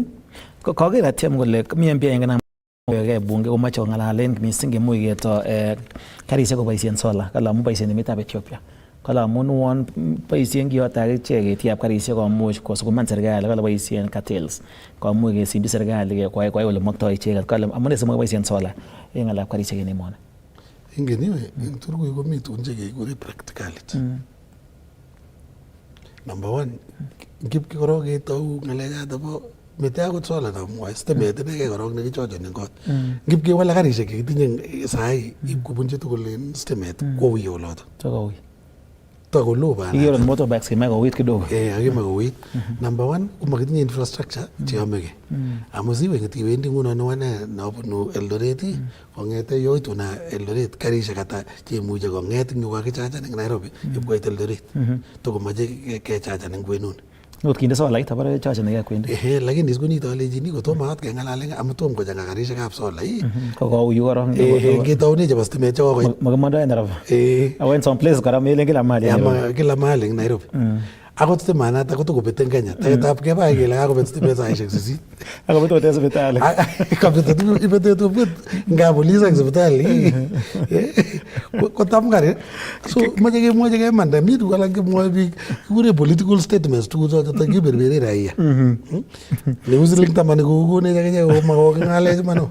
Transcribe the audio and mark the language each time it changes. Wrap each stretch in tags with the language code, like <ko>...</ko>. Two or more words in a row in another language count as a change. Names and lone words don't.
<kln>Koker atyem kole mi MP engena ke bunge komache kong'alalen mising kemuch keto karisiek koboisien solar kala amu boisien emetab Ethiopia. Kala amun won boisien kiyota akichek ketiab karisiek komuch kosukuman serikali kala boisien cartels komuch kesimchi serikali kwai ole maktoi icheket kala amune simwa boisien solar eng ng'alab karisiek en emoni. Ingen iwe eng Turkey komi tugun chekekure practicality.</kln> <en>Number one,</en> <kln>ngip korok ketou ng'alechato bo mete akot solar namwoe stimet inekei korok nekichocheni kot. Ngip kewale karisiek chekitinye sahi ip kobunchi tugul en stimet kouiyo oloto. Takoloo bana. Ikero motorbikes kemai kouit kidogo. Akimai kouit.</kln> <en>Number one,</en> <kln>komakitinye infrastructure cheyomegei. Amu siwe ngetiwendi nguno newane nabunu Eldoret kong'ete yoitu na Eldoret karisiek ata cheimuche kong'et eng yu kakichachan eng Nairobi ipkoit Eldoret. Tokomache kechachan eng kwenuni. Ngot kinde solait abare chachan kwendi. Lakini sikunito alechini kotomo at keng'alale amu tom kochang'a karisiekab solar. Kokouyu korong. Ketoune chebo stimet chekokoit. Makimondoi Nairobi. Awen</kln> <en>some place</en> <kln>kora melen</kln> <sw>kila mahali. Kila mahali</sw> <kln>eng Nairobi. akot stimanat akot kobet en Kenya tegetab kebai kele kakobet stimet saishek 8 akobet ote sipitali kabet ibet obet nga police ak sipitali kotam kare so mache kemwoche kemanda mi tuguk alak kemwoe biik kikure</kln> <en>political statements</en> <kln>tuguk choto kiberbere raia neu siling 10 kokonech akichek komakoking'alech mano</kln>